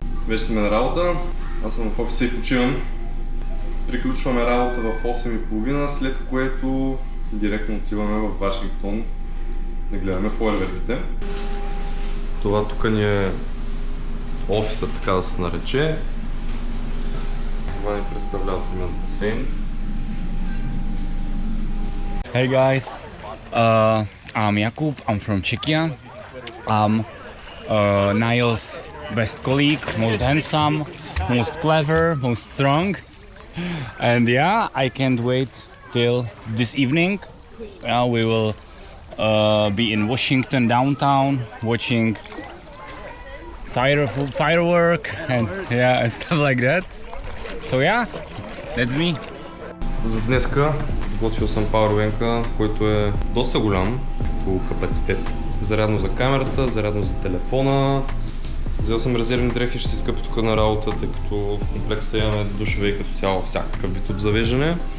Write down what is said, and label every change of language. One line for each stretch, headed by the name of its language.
Bulgarian: Вече сме на работа, аз съм в офиса и почивам. Приключваме работа в 8:30, след което директно отиваме в Вашингтон да гледаме фойерверките. Това тук ни е офисът, така да се нарече. Това ни представлява самият басейн.
English: Hey guys, I'm Jakub, I'm from Czechia. I'm Niall's best colleague, most handsome, most clever, most strong. And yeah, I can't wait till this evening. We will be in Washington downtown watching firework and and stuff like that. So yeah, that's me.
Bulgarian: За днеска готвил съм пауърбанка, който е доста голям като капацитет. Зарядно за камерата, зарядно за телефона. Взел съм резервни дрехи, ще си скъпи тук на работа, тъй като в комплекса имаме душове и като цяло всякакъв вид обзавеждане.